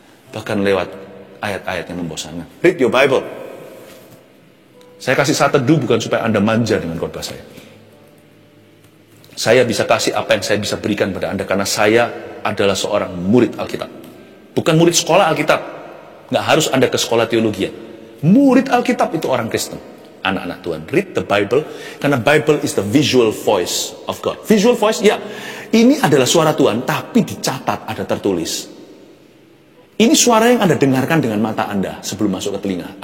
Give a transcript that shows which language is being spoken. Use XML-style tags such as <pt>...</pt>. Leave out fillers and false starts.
<id>Bahkan lewat ayat-ayat yang membosankan.</id> <en>Read your Bible.</en> <id>Saya kasih saat teduh bukan supaya Anda manja dengan khotbah saya. Saya bisa kasih apa yang saya bisa berikan pada Anda karena saya adalah seorang murid Alkitab. Bukan murid sekolah Alkitab. Nggak harus Anda ke sekolah teologi. Murid Alkitab itu orang Kristen. Anak-anak Tuhan.</id> <en>Read the Bible.</en> <id>Karena</id> <en>Bible is the visual voice of God. Visual voice, ya.</en> <id>Ini adalah suara Tuhan, tapi dicatat, ada tertulis. Ini suara yang Anda dengarkan dengan mata Anda sebelum masuk ke telinga.</id>